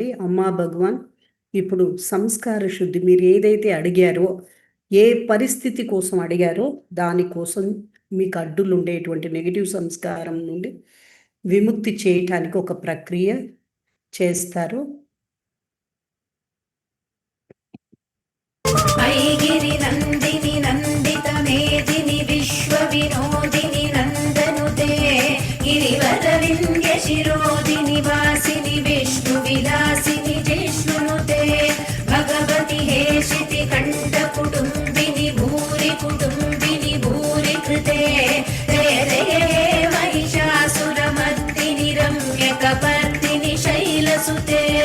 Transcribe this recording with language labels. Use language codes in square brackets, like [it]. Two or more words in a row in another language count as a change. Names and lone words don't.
[te] అమ్మా భగవాన్ ఇప్పుడు సంస్కార శుద్ధి, మీరు ఏదైతే అడిగారో, ఏ పరిస్థితి కోసం అడిగారో దానికోసం మీకు అడ్డులు ఉండేటువంటి నెగిటివ్ సంస్కారం నుండి విముక్తి చేయటానికి ఒక ప్రక్రియ చేస్తారు. [sa] वैगिरि नन्दिनि नन्दित मेदिनि विश्व विनोदिनि नन्दनुते गिरिवर विन्ध्य शिरोदिनि वासिनि विष्णु विलासिनि जिष्णुनुते भगवति हेशिति कण्ठ कुटुम्बिनि भूरि कुटुम्बिनि भूरि कृते जय जय हे महिषासुरमर्दिनि रम्यकपर्दिनि शैलसुते